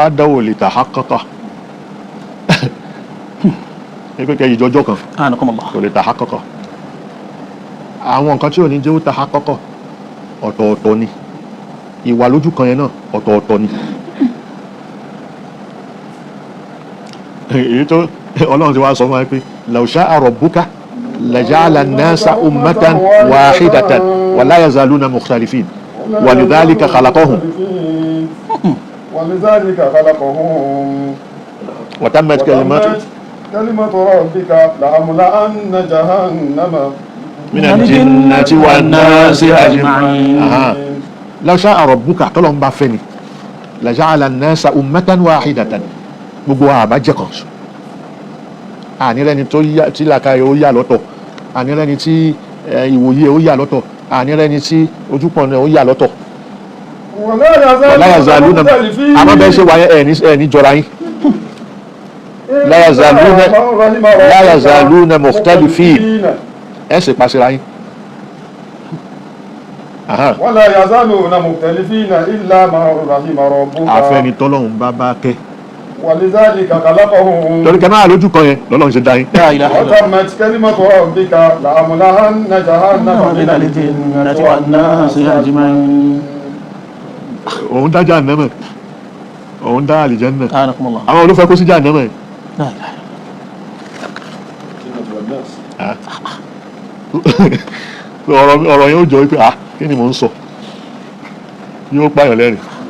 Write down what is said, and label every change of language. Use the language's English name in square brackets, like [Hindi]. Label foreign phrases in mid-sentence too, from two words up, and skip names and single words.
[Yoruba] wahda ò lè tahaqqaqa ẹgbẹ́ kẹ́ ìjọjọ́ kan kò lè tahaqqaqa àwọn nǹkan tí ò ní jẹ́ ó tahaqqaqa ọ̀tọ̀ọ̀tọ̀ ni ìwà lójú kan yẹn náà ọ̀tọ̀ọ̀tọ̀ ni èyí tó Ọlọ́run ti wá sọ fún wa pé [Arabic] لو شاء ربك لجعل الناس أمة واحدة ولا يزالون مختلفين ولذلك خلقهم وتمت كلمة ربك لأملأن جهنم من الجنة والناس أجمعين لو شاء ربك [Yoruba] tọ́lọ́ ń bá fẹ́ ni [Arabic] لجعل الناس أمة واحدة [Yoruba] gbogbo àbájẹ́ kan sùn ànírẹ́ni tí làkàyè ó yà lọ́tọ̀ ànírẹ́ni tí ìwòye ó yà lọ́tọ̀ ànírẹ́ni tí ojúpọ̀nà ó yà lọ́tọ̀ [Arabic] لا يزالون [Yoruba] àmọ́ bẹ́ẹ̀ ṣe wáyé ẹ̀ ní jọra yín [Arabic] لا يزالون مختلفين [Yoruba] ẹ̀ sì pàṣẹ yín. [Arabic] ولا يزالون مختلفين إلا من رحم ربك [Yoruba] àfẹ́ni tọ́lọ́hún bá kẹ́ [Arabic] ولذلك خلقهم [Yoruba] torí kẹ́ máa lójú kan yẹn lọ́lọ́run ṣe dá yín. [Arabic] وتمت كلمة ربك لأملأن جهنم من الجنة والناس أجمعين. [Yoruba] òun dá Jahannama òun dá àlìjánnà àwọn olùfẹ́ kó sí Jahannama yẹn. ọ̀rọ̀ yẹn ó jọ wípé kí ni mò ń sọ yóò pààyàn lẹ́rìn.